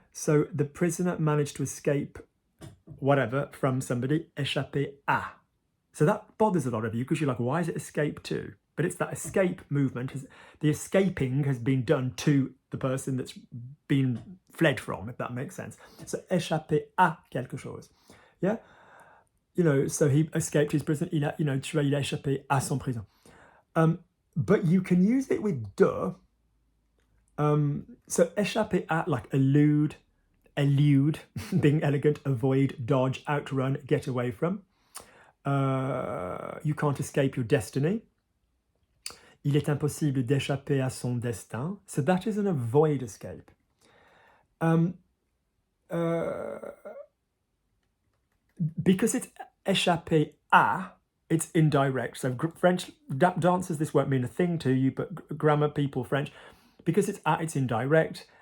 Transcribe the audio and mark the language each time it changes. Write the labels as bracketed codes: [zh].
[en] So the prisoner managed to escape whatever from somebody, échappé à. So that bothers a lot of you because you're like, why is it escape to? But it's that escape movement, the escaping has been done to the person that's been fled from, if that makes sense. [fr] So échapper à quelque chose. [en] Yeah? You know, so he escaped his prison. [fr] Il a échappé à son prison. [en] But you can use it with de. So échapper à, like elude, being elegant, avoid, dodge, outrun, get away from. You can't escape your destiny. [fr] Il est impossible d'échapper à son destin. [en] So that is an avoid escape. Because it's échapper à, it's indirect. So French dancers, this won't mean a thing to you, but grammar people, French, because it's à, it's indirect.